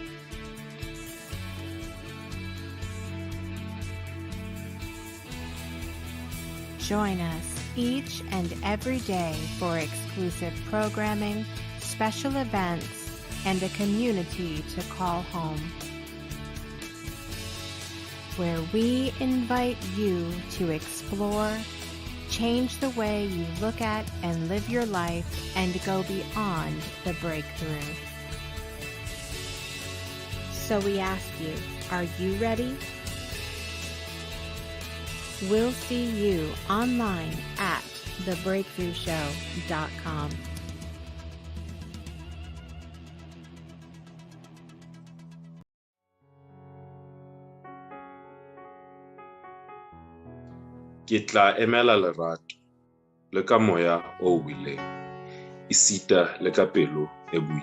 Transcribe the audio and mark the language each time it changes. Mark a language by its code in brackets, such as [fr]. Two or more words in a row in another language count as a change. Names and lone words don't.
[en] Join us each and every day for exclusive programming, special events, and a community to call home, where we invite you to explore, change the way you look at and live your life, and go beyond the breakthrough. So we ask you, are you ready? We'll see you online at thebreakthroughshow.com. [st] Ke tla emela lerato le ka moya o wileng isita le ka pelo e boima.